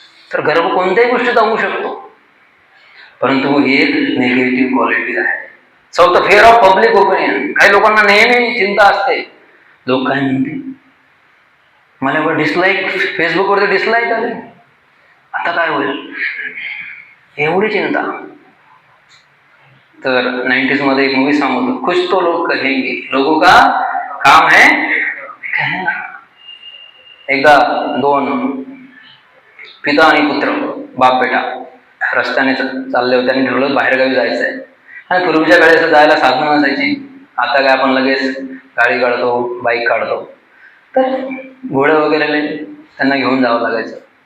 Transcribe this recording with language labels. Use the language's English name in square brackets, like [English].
[Marathi] तर गर्व कोणत्याही गोष्टीत होऊ शकतो, परंतु ही एक निगेटिव्ह क्वालिटी आहे. चौथं फिअर ऑफ पब्लिक ओपिनियन. काही लोकांना नेहमी चिंता असते, लोक काय म्हणतील, मला वर डिसलाईक, फेसबुकवरती डिसलाईक आले, आता काय होईल, एवढी चिंता. तर 90s मध्ये एक मूवी सांगतो, [Hindi] कुछ तो लोग कहेंगे, लोगों का काम है कहना. [Marathi] एकदा 2 पिता आणि पुत्र, बाप बेटा, रस्त्याने चालले होते आणि ठरवलं बाहेरगावी जायचं आहे. आणि पूर्वीच्या काळी असं जायला साधनं नसायची. आता काय आपण लगेच गाडी काढतो, बाईक काढतो. तर घोडे वगैरे त्यांना घेऊन जावं लागायचं.